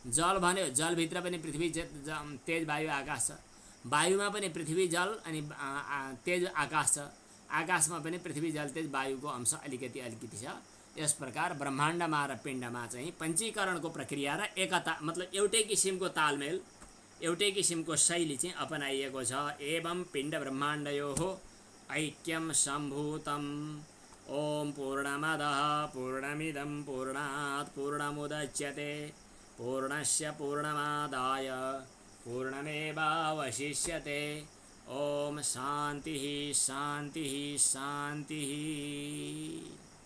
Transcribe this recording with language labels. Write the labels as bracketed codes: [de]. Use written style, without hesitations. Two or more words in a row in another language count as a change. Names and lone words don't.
[ne] जल भन्यो जलभित्र पनि पृथ्वी तेज वायु आकाश छ, वायुमा पनि पृथ्वी जल अनि तेज आकाश छ, आकाशमा पनि पृथ्वी जल तेज वायुको अंश अलिकति छ। यस प्रकार ब्रह्माण्डमा र पिण्डमा चाहिँ पञ्चीकरणको प्रक्रिया र एकता मतलब एउटै किसिमको तालमेल, एउटै किसिमको शैली चाहिँ अपनाइएको छ। [sa] एवं पिण्ड ब्रह्माण्डयोः ऐक्यं सम्भूतम्। ओम पूर्णमदः पूर्णमिदं पूर्णात् पूर्णमुदच्यते पूर्णस्य पूर्णमादाय पूर्णमेवावशिष्यते। ओम शान्तिः शान्तिः शान्तिः।